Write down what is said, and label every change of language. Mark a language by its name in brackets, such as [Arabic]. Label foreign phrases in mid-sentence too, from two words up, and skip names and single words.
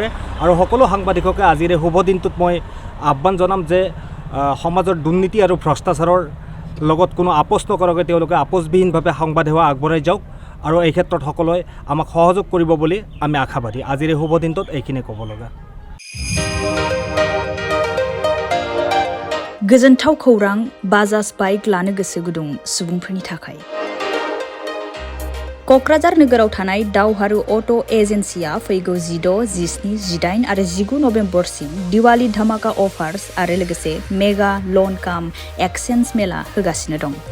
[Assamese] আৰু সকলো সাংবাদিককে আজিৰ এই শুভ দিনটোত মই আহ্বান জনাম যে সমাজৰ দুৰ্নীতি আৰু ভ্ৰষ্টাচাৰৰ লগত কোনো আপোচ নকৰাকৈ তেওঁলোকে আপোচবিহীনভাৱে সংবাদ সেৱা আগবঢ়াই যাওক আৰু এই ক্ষেত্ৰত সকলোৱে আমাক সহযোগ কৰিব বুলি আমি আশাবাদী। আজিৰ এই শুভ দিনটোত এইখিনি ক'ব লগা। [Bodo] गोजोनथाव खौरां बाजाज बाइक लानो गोसो गुदुं सुबुंफोरनि थाखाय। क'क्राझार नोगोराव थानाय दावहारु अट' एजेन्सिया फैगौ 16, 17, 18 आरो 19 नभेम्बरसिम दिवाली धमाका अफार्स आरो लोगोसे मेगा लन काम एक्सचेन्ज मेला होगासिनो दं।